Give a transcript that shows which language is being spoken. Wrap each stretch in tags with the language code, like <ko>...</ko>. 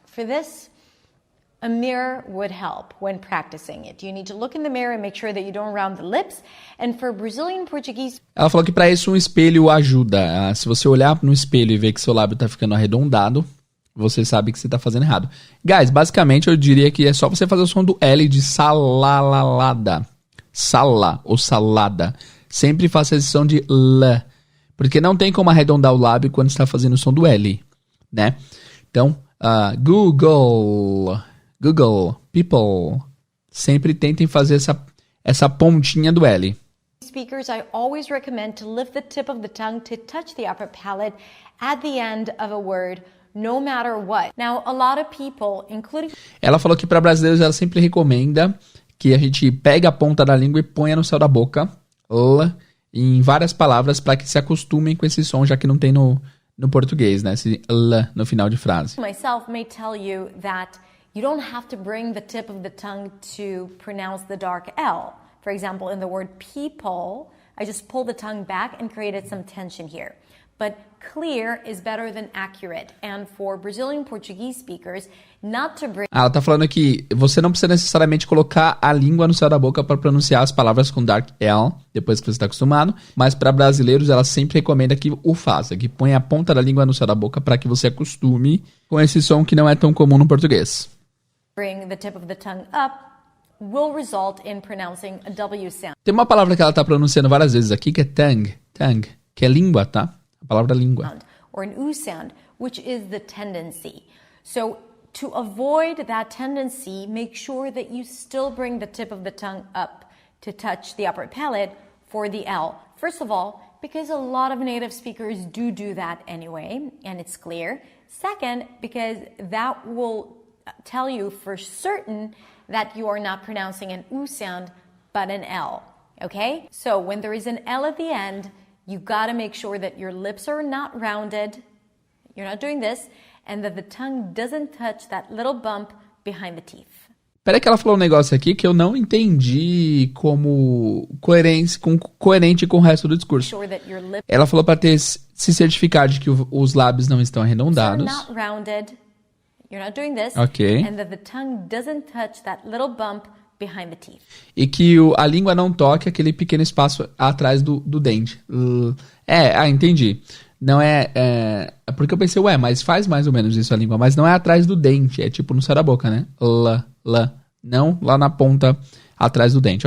<en>For this, a mirror would help when practicing it. You need to look in the mirror and make sure that you don't round the lips. And for Brazilian Portuguese...</en> <pt>Ela falou que para isso um espelho ajuda. Se você olhar no espelho e ver que seu lábio tá ficando arredondado, você sabe que você tá fazendo errado. Guys, basicamente eu diria que é só você fazer o som do L de salalada. Sala ou salada. Sempre faça esse som de L. Porque não tem como arredondar o lábio quando está fazendo o som do L, né? Então, Google, people. Sempre tentem fazer essa pontinha do L.</pt> <en>Speakers, I always recommend to lift the tip of the tongue to touch the upper palate at the end of a word, no matter what. Now, a lot of people, including...</en> <pt>Ela falou que para brasileiros ela sempre recomenda que a gente pegue a ponta da língua e ponha no céu da boca, em várias palavras para que se acostumem com esse som, já que não tem no português, né? Esse L no final de frase.</pt> <en>Myself may tell you that you don't have to bring the tip of the tongue to pronounce the dark L. For example, in the word people, I just pulled the tongue back and created some tension here. But clear is better than accurate. And for Brazilian Portuguese speakers, not to bring...</en> <pt>Ela tá falando que você não precisa necessariamente colocar a língua no céu da boca para pronunciar as palavras com dark L, depois que você está acostumado. Mas para brasileiros, ela sempre recomenda que o faça, que ponha a ponta da língua no céu da boca para que você acostume com esse som que não é tão comum no português.</pt> <en>Bring the tip of the tongue up will result in pronouncing a W sound.</en> <pt>Tem uma palavra que ela tá pronunciando várias vezes aqui que é tongue, que é língua, tá? A palavra língua.</pt> <en>Or an U sound, which is the tendency. So to avoid that tendency, make sure that you still bring the tip of the tongue up to touch the upper palate for the L. First of all, because a lot of native speakers do that anyway, and it's clear. Second, because that will tell you for certain that you are not pronouncing an U sound, but an L, okay? So when there is an L at the end, you gotta make sure that your lips are not rounded, you're not doing this, and that the tongue doesn't touch that little bump behind the teeth.</en> <pt>Peraí que ela falou um negócio aqui que eu não entendi como coerente com o resto do discurso.</pt> <en>Sure that your lips</en> <pt>Ela falou para se certificar de que os lábios não estão</pt> <en>are</en> <pt>arredondados.</pt> <en>not rounded, you're not doing this, Ok. and that the tongue doesn't touch that little bump behind the teeth.</en> <pt>E que a língua não toque aquele pequeno espaço atrás do dente. Entendi. Não é porque eu pensei, mas faz mais ou menos isso a língua, mas não é atrás do dente, é tipo no céu da boca, né? Não lá na ponta atrás do dente.</pt>